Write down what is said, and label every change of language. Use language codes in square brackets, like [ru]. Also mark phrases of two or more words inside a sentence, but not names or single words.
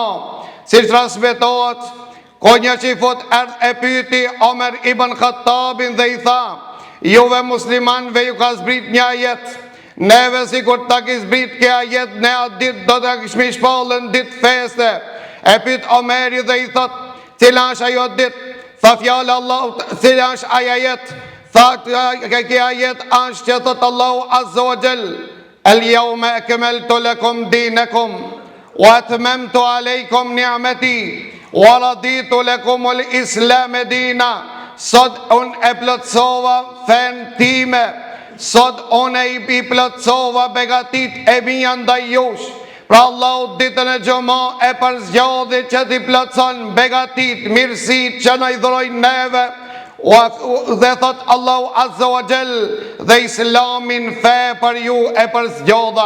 [sq] Si transmetohet, ko një qifut erdh e pyeti Omer ibn Khattabin dhe I tha, juve muslimanve ju ka zbrit një ajet, neve si kur ta ki zbrit kja ajet, ne atë dit do të kishmi shpallën dit feste. E pyet Omeri dhe I thot, cila është ajo dit? Tha fjallë Allahut, cila është ajo ajet? Tha kjo ajet është që thot Allahu [ar] عز وجل, اليوم أكملت لكم دينكم وأتممت عليكم نعمتي ورضيت لكم الإسلام دينا. [sq] Sot unë e plotësova fen time, sot unë I plotësova begatit e mia ndaj jush. Pra Allahu ditën e xumë e përzgjodhi që t'i plotëson begatit, mirësit që në I dhurojnë neve, dhe thot Allahu [ar] عز وجل, [sq] dhe islamin fe për ju e përzgjodha.